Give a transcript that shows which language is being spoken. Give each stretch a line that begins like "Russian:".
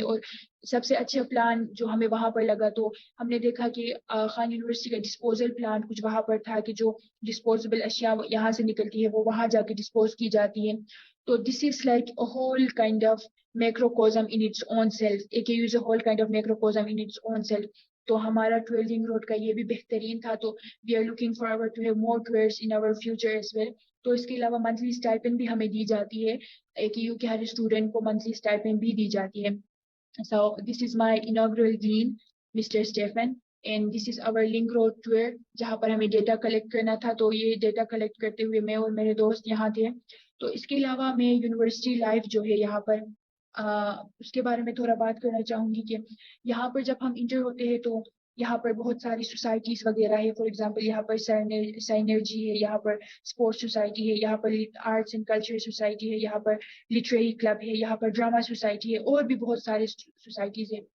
Urdu: اور سب سے اچھا پلان جو ہمیں وہاں پر لگا تو ہم نے دیکھا کہ خان یونیورسٹی کا ڈسپوزل پلانٹ کچھ وہاں پر تھا کہ جو ڈسپوزیبل اشیاء یہاں سے نکلتی ہے وہ وہاں جا کے ڈسپوز کی جاتی ہے.
English: تو this is like a whole kind of macrocosm in its own self. AKU is a whole kind of macrocosm in its own self.
Urdu: تو ہمارا 12 روڈ کا یہ بھی بہترین تھا.
English: تو we are looking forward to have more tours in our future as well.
Urdu: تو اس کے علاوہ منتھلی اسٹائپنڈ بھی ہمیں دی جاتی ہے. AKU کے ہر اسٹوڈنٹ کو منتھلی اسٹائپنڈ بھی دی جاتی ہے.
English: So this is my inaugural dean, Mr. Stephen, and this is our link road tour
Urdu: جہاں پر ہمیں ڈیٹا کلیکٹ کرنا تھا. تو یہ ڈیٹا کلیکٹ کرتے ہوئے میں اور میرے دوست یہاں تھے. تو اس کے علاوہ میں یونیورسٹی لائف جو ہے یہاں پر اس کے بارے میں تھوڑا بات کرنا چاہوں گی کہ یہاں پر جب ہم انٹر ہوتے ہیں تو یہاں پر بہت ساری سوسائٹیز وغیرہ ہے. فار ایگزامپل یہاں پر سائنرجی ہے, یہاں پر اسپورٹس سوسائٹی ہے, یہاں پر آرٹس اینڈ کلچر سوسائٹی ہے, یہاں پر لٹریری کلب ہے, یہاں پر ڈراما سوسائٹی ہے, اور بھی بہت سارے سوسائٹیز ہیں.